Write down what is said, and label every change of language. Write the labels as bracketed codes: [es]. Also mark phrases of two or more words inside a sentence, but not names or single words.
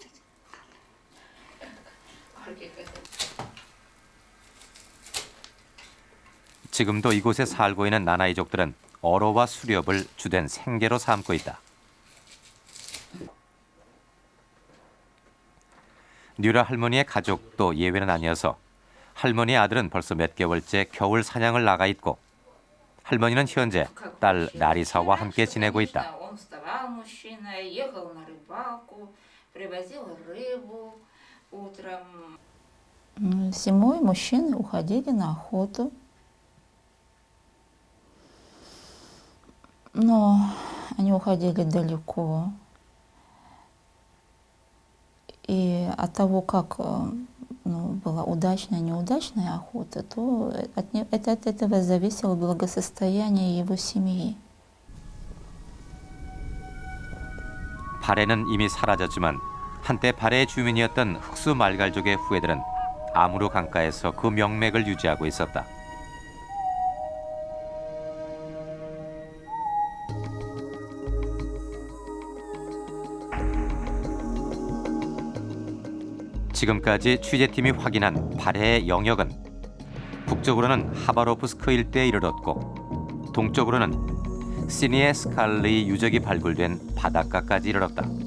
[ko] 지금도 이곳에 살고 있는 나나이족들은 어로와 수렵을 주된 생계로 삼고 있다. 뉴라 할머니의 가족도 예외는 아니어서 할머니의 아들은 벌써 몇 개월째 겨울 사냥을 나가 있고 할머니는 현재 딸 나리사와 함께 지내고 있다. [ru] Зимой мужчины уходили на охоту. Но они уходили далеко. И от того, как была удачная, неудачная охота, то от этого зависело благосостояние его семьи. [ko] 발해는 이미 사라졌지만 한때 발해의 주민이었던 흑수 말갈족의 후예들은 아무르 강가에서 그 명맥을 유지하고 있었다. 지금까지 취재팀이 확인한 발해의 영역은 북쪽으로는 하바로프스크 일대에 이르렀고 동쪽으로는 시니에 스칼리 유적이 발굴된 바닷가까지 이르렀다.